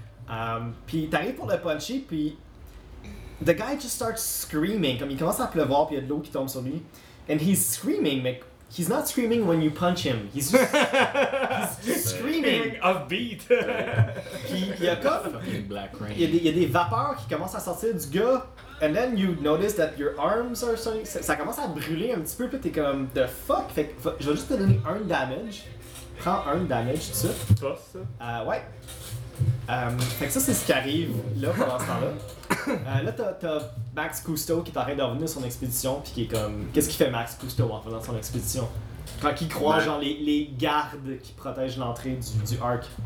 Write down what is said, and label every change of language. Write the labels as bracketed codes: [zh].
[fr] Mm-hmm. Puis t'arrives pour le puncher, puis [en] the guy just starts screaming, [fr] comme il commence à pleuvoir puis il y a de l'eau qui tombe sur lui, [en] and he's screaming, [fr] mais [en] he's not screaming when you punch him, he's just, screaming offbeat. [fr] Puis il y a comme [en] black rain. [fr] Il y a des vapeurs qui commencent à sortir du gars. [en] And then you notice that your arms are starting... [fr] Ça commence à brûler un petit peu, puis t'es comme, [en] the fuck? [fr] Fait que je vais juste te donner un damage. Prends un damage, tout ça. Toi, c'est ça? Ouais. Fait que ça, c'est ce qui arrive, là, pendant ce temps-là. Là, t'as Max Cousteau qui est en train de revenir sur son expédition, puis qui est comme... Qu'est-ce qu'il fait Max Cousteau en faisant son expédition? Quand il croit, genre, les gardes qui protègent l'entrée du arc.